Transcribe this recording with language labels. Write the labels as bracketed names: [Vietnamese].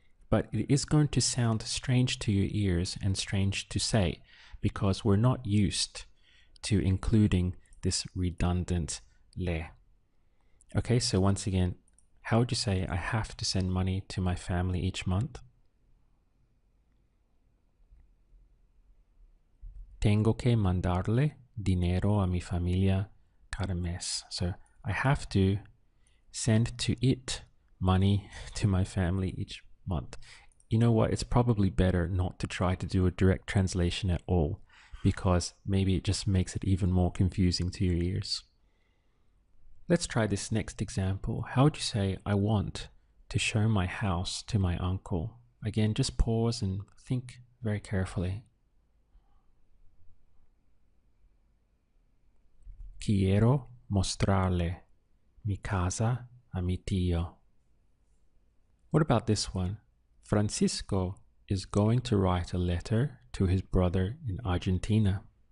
[English] But it is going to sound strange to your ears and strange to say because we're not used to including this redundant le. Okay, so once again, how would you say I have to send money to my family each month? [Spanish] Tengo que mandarle dinero a mi familia cada mes. [English] So I have to send to it money to my family each month. You know what? It's probably better not to try to do a direct translation at all because maybe it just makes it even more confusing to your ears. Let's try this next example. How would you say, I want to show my house to my uncle? Again, just pause and think very carefully. [Spanish] Quiero mostrarle mi casa a mi tío. [English] What about this one? Francisco is going to write a letter to his brother in Argentina.